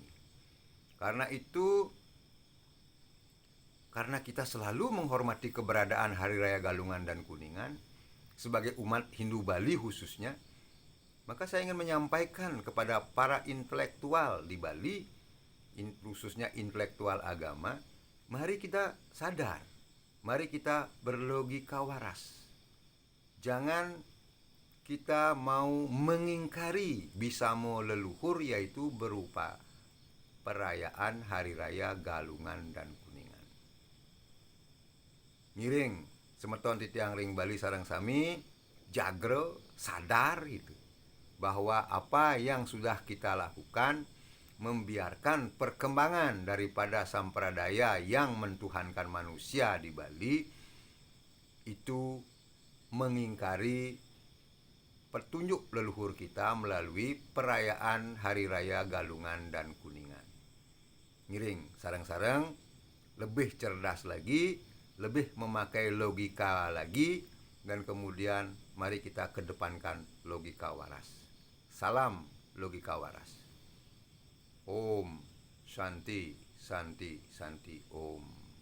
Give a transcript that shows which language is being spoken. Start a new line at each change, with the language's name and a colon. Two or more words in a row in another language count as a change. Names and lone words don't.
Indonesian: Karena itu, karena kita selalu menghormati keberadaan Hari Raya Galungan dan Kuningan sebagai umat Hindu Bali khususnya, maka saya ingin menyampaikan kepada para intelektual di Bali, khususnya intelektual agama, mari kita sadar, mari kita berlogika waras. Jangan kita mau mengingkari bisamo leluhur, yaitu berupa perayaan Hari Raya Galungan dan Kuningan.
Balinese: Ngiring semeton titiang ring Bali sareng sami jagre
Indonesian: sadar itu bahwa apa yang sudah kita lakukan membiarkan perkembangan daripada sampradaya yang mentuhankan manusia di Bali itu mengingkari petunjuk leluhur kita melalui perayaan Hari Raya Galungan dan Kuningan.
Balinese: Ngiring sareng-sareng
Indonesian: lebih cerdas lagi, lebih memakai logika lagi, dan kemudian mari kita kedepankan logika waras. Salam logika waras.
Sanskrit: Om Shanti Santi Santi Om.